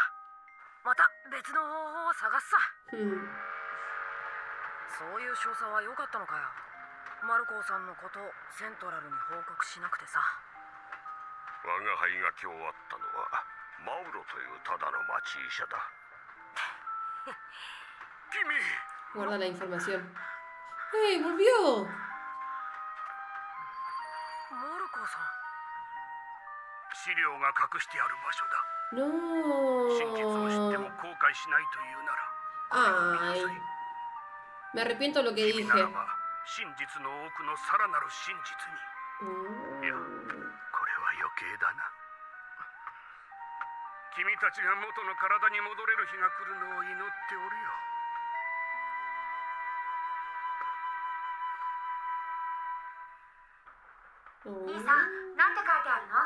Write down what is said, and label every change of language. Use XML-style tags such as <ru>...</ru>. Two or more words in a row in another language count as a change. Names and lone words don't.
<ja>また別の方法を探すさ。そういう少佐は良かったのかよ。マルコーさんのことをセントラルに報告しなくてさ。我が輩が今日会ったのはマウロというただの町医者だ。君</ja> <es>Guarda la información. ¡Hey! ¡Volvió!</es> <ja>マルコーさん。資料が隠してある場所だ。</ja> <es>¡No!</es> <ja>真実を知っても後悔しないというなら</ja> <es>¡Ay! Me arrepiento de lo que</es> <ja>君</ja> <es>dije.</es> <ja>ならば真実の奥のさらなる真実に。いや、これは余計だな。君たちが元の体に戻れる日が来るのを祈っておるよ。兄さん、なんて書いてあるの？</ja>